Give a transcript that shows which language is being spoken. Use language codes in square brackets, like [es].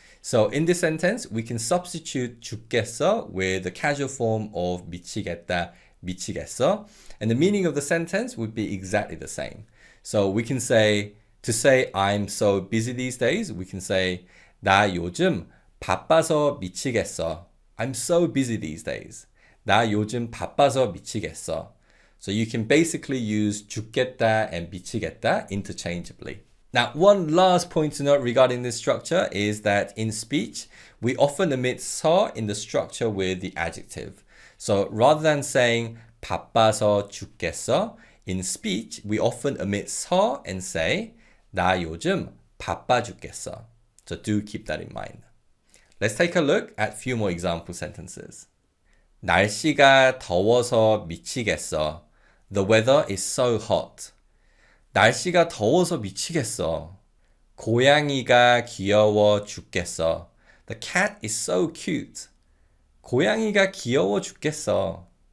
[en] So in this sentence, we can substitute 죽겠어 with the casual form of 미치겠다, 미치겠어, and the meaning of the sentence would be exactly the same. So we can say, to say I'm so busy these days, we can say 나 요즘 바빠서 미치겠어. I'm so busy these days. [ko] 나 요즘 바빠서 미치겠어. [en] So you can basically use 죽겠다 and 미치겠다 interchangeably. Now, one last point to note regarding this structure is that in speech, we often omit 서 in the structure with the adjective. So rather than saying 바빠서 죽겠어, in speech, we often omit 서 and say 나 요즘 바빠 죽겠어. So do keep that in mind. Let's take a look at a few more example sentences. [ko] 날씨가 더워서 미치겠어. [en] The weather is so hot. [ko] 날씨가 더워서 미치겠어. 고양이가 귀여워 죽겠어. [en] The cat is so cute. [ko] 고양이가 귀여워 죽겠어.